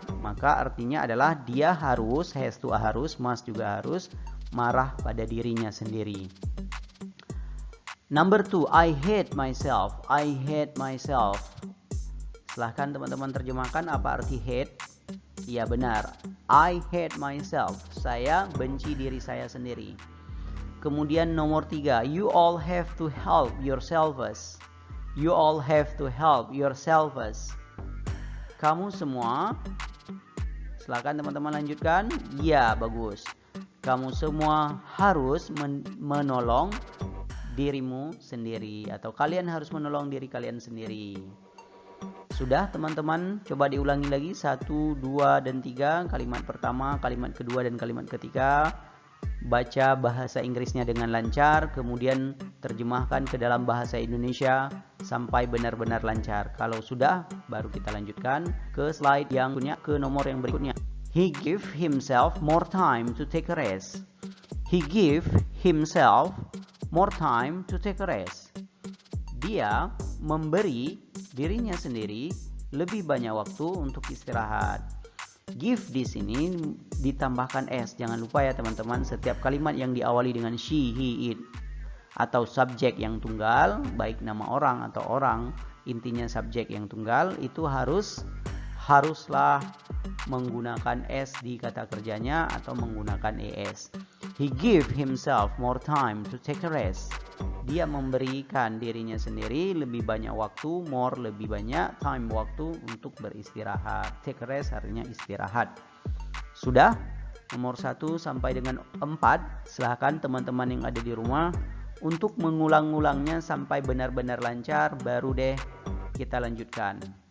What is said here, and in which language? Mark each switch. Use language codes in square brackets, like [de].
[id] Maka artinya adalah dia harus, [en] has to [id] harus, must juga harus marah pada dirinya sendiri. [en] Number 2, I hate myself. I hate myself. [id] Silahkan teman-teman terjemahkan apa arti hate. Iya benar, [en] I hate myself. [id] Saya benci diri saya sendiri. Kemudian nomor 3, [en] you all have to help yourselves. You all have to help yourselves. [id] Kamu semua, silahkan teman-teman lanjutkan. Ya, bagus. Kamu semua harus menolong dirimu sendiri, atau kalian harus menolong diri kalian sendiri. Sudah teman-teman, coba diulangi lagi 1, 2, dan 3. Kalimat pertama, kalimat kedua, dan kalimat ketiga. Baca bahasa Inggrisnya dengan lancar, kemudian terjemahkan ke dalam bahasa Indonesia sampai benar-benar lancar. Kalau sudah, baru kita lanjutkan ke slide yang punya, ke nomor yang berikutnya. [en] He give himself more time to take a rest. He give himself more time to take a rest. [id] Dia memberi dirinya sendiri lebih banyak waktu untuk istirahat. Give di sini ditambahkan s. Jangan lupa ya teman-teman, setiap kalimat yang diawali dengan she, he, it atau subjek yang tunggal, baik nama orang atau orang, intinya subjek yang tunggal, itu haruslah menggunakan s di kata kerjanya atau menggunakan es. [en] He give himself more time to take a rest. [id] Dia memberikan dirinya sendiri lebih banyak waktu, more lebih banyak, time waktu untuk beristirahat. [en] Take a rest [id] artinya istirahat. Sudah? Nomor 1 sampai dengan 4, silahkan teman-teman yang ada di rumah untuk mengulang-ulangnya sampai benar-benar lancar, baru deh kita lanjutkan.